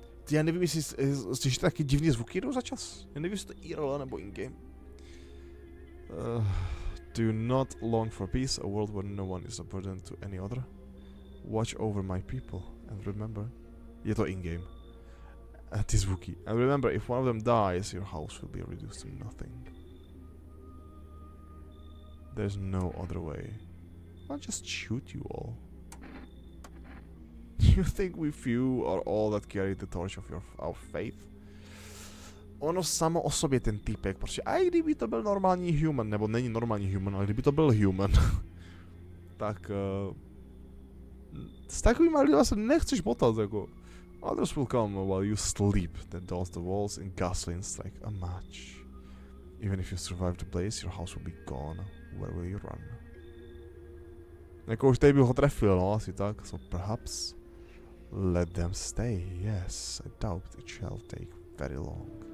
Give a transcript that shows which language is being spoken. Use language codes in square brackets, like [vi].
[cs] Já nevím, jestli slyšíte taky divný zvuky jdou za čas. Já nevím, jestli to IRL nebo in-game. [en] Do you not long for peace, a world where no one is a burden to any other? Watch over my people, and remember... [cs] Je to in-game. Ty zvuky. [en] And remember, if one of them dies, your house will be reduced to nothing. There's no other way. I'll just shoot you all. You think we few are all that carry the torch of our faith? [cs] Ono samo o sobě ten týpek, protože i kdyby to byl normální human, nebo není normální human, ale kdyby to byl human, tak s takovýma lidma se nechceš botat, jako. [en] Others will come while you sleep, then dust the walls in gasoline strike a match. Even if you survive the blaze, your house will be gone. Where will you run? [cs] Jako už tady bych ho trefil, no, asi tak, [en] so perhaps let them stay, yes, I doubt it shall take very long.